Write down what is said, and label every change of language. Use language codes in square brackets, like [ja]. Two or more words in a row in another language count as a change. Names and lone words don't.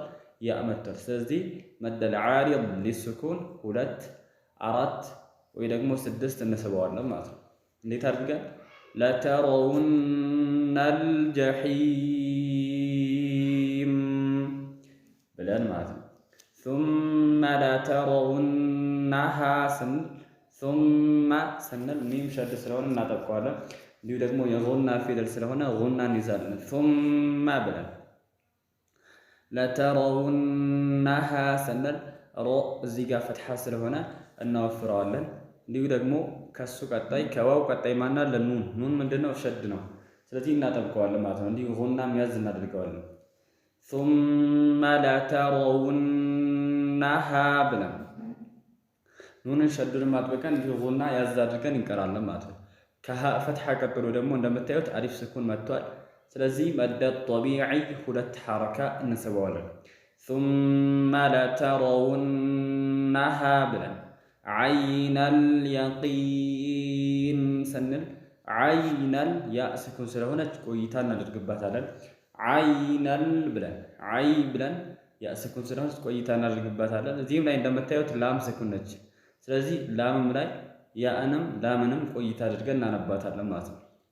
[am] ያ መጥቷል። ስለዚህ [ar] مد العارض للسكون [am] 2 4 ወይ ደግሞ 6 እንስበዋለን ማለት ነው። እንዴት አድርገን? [ar] لترون الجحيم [am] ብለን ማለት ነው። [ar] ثم لترونها ثم [am] ስንል ሚም ሸድ ስለሆነ እናጠብቀዋለን። እንዲሁ ደግሞ የጉና ፊደል ስለሆነ ጉና እንይዛለን። ثم ብለን ለተረውነሃ ስንል ሮ እዚህ ጋር ፈትሐ ስለሆነ እናወፍረዋለን። እንዲሁ ደግሞ ከሱ ቀጣይ ከዋው ቀጣይ ማና ለኑን ኑን ምንድነው? ሸድ ነው። ስለዚህ እናጠብቀዋለን ማለት ነው። እንዲሁ ጉናም ያዝ እናደርገዋለን። [ar] ثم لترونها [am] ብለን ኑንን ሸዱንም አጥብቀን እንዲሁ ጉና ያዝ አድርገን እንቀራለን ማለት ነው። ከፈትሐ ቀጥሎ ደግሞ እንደምታዩት አሊፍ ስኩን መጥቷል። ስለዚህ [ar] مد طبيعي [am] 2 ሐረካ እንስበዋለን። ثم لترونها ብለን [ar] عين اليقين [am] ስንል ዓይነል ያ ስኩን ስለሆነች ቆይታ እናደርግባታለን። ዓይነል ብለን አይ ብለን ያ ስኩን ስለሆነች ቆይታ እናደርግባታለን። እዚህም ላይ እንደምታዩት ላም ስኩን ነች። ስለዚህ ላምም ላይ ያእንም ላምንም ቆይታ አድርገን እናነባታለን ማለት ነው።